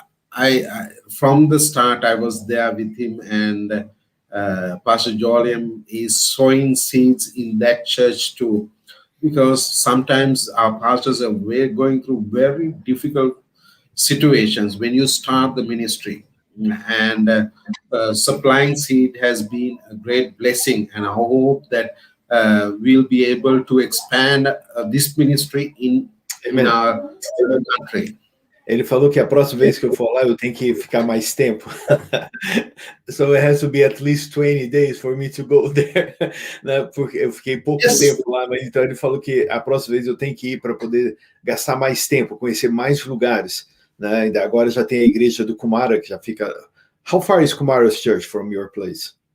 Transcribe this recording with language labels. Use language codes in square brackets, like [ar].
[en] I from the start I was there with him, and Pastor Joliam is sowing seeds in that church too, because sometimes our pastors are going through very difficult situations when you start the ministry, and supplying seed has been a great blessing, and I hope that we'll be able to expand this ministry in our country. [pt] Ele falou que a próxima vez que eu for lá, eu tenho que ficar mais tempo. [en] So it has to be at least 20 days for me to go there. [pt] Né? Porque eu fiquei pouco tempo lá, mas então ele falou que a próxima vez eu tenho que ir para poder gastar mais tempo, conhecer mais lugares. Né? Ainda agora já tem a igreja do Kumara, que já fica... [en] How far is Kumara's church from your place?